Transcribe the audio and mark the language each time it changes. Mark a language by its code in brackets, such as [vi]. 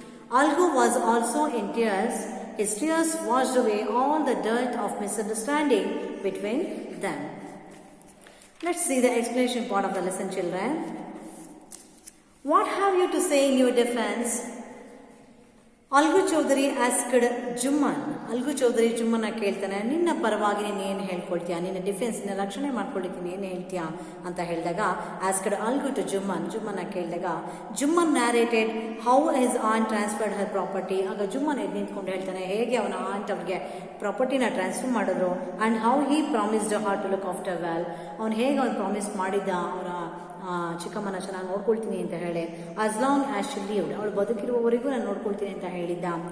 [en] Algu was also in tears. His tears washed away all the dirt of misunderstanding between them. Let's see the explanation part of the lesson, children. What have you to say in your defense? Algu Chaudhary asked Jumman. [kn] Algu Chaudhary Jumman ಕೇಳ್ತಾನೆ, ನಿನ್ನ ಪರವಾಗಿ ನೀನು ಏನು ಹೇಳ್ಕೊಳ್ತೀಯಾ, ನಿನ್ನ defence ನಿನ್ನ ರಕ್ಷಣೆ ಮಾಡ್ಕೊಳ್ಳಿಕ್ಕೆ ನೀನು ಹೇಳ್ತೀಯಾ ಅಂತ ಹೇಳಿದಾಗ, [en] Asked Algu to Jumman. [kn] ಜುಮ್ಮನ್ನ ಕೇಳಿದಾಗ, [en] Jumman narrated how his aunt transferred her property. [kn] ಆಗ ಜುಮ್ಮನ್ ಎದ್ದು ನಿಂತ್ಕೊಂಡು ಹೇಳ್ತಾನೆ ಹೇಗೆ ಅವನ ಆಂಟ್ ಅವ್ರಿಗೆ ಪ್ರಾಪರ್ಟಿನ ಟ್ರಾನ್ಸ್ಫರ್ ಮಾಡಿದ್ರು, [en] and how he promised her to look after well. [kn] ಅವನು ಹೇಗೆ ಅವನು ಪ್ರಾಮಿಸ್ ಮಾಡಿದ್ದ ಅವರ ಚಿಕ್ಕಮ್ಮನ ಚೆನ್ನಾಗಿ ನೋಡ್ಕೊಳ್ತೀನಿ ಅಂತ ಹೇಳಿ, [en] as long as she lived, [kn] ಅವಳು ಬದುಕಿರುವವರೆಗೂ ನಾನು ನೋಡ್ಕೊಳ್ತೀನಿ ಅಂತ ಹೇಳಿದ್ದ.